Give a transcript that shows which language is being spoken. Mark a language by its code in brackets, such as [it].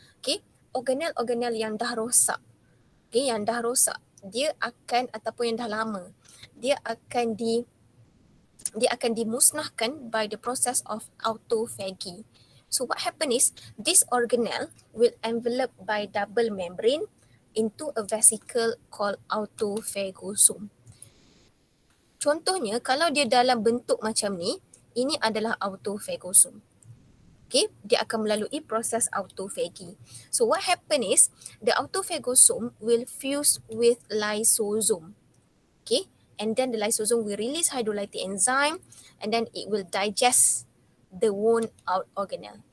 [ms] Okay, organelle yang dah rosak. Okay, yang dah rosak, dia akan, ataupun yang dah lama, dia akan dimusnahkan [en] by the process of autophagy. So what happen is, this organelle will envelop by double membrane into a vesicle called autophagosome. [ms] Contohnya, kalau dia dalam bentuk macam ni, ini adalah autophagosome. Okay, dia akan melalui proses autophagy. [en] So what happen is, the autophagosome will fuse with lysosome. Okay, and then the lysosome will release hydrolytic enzyme, and then it will digest the worn out organelle.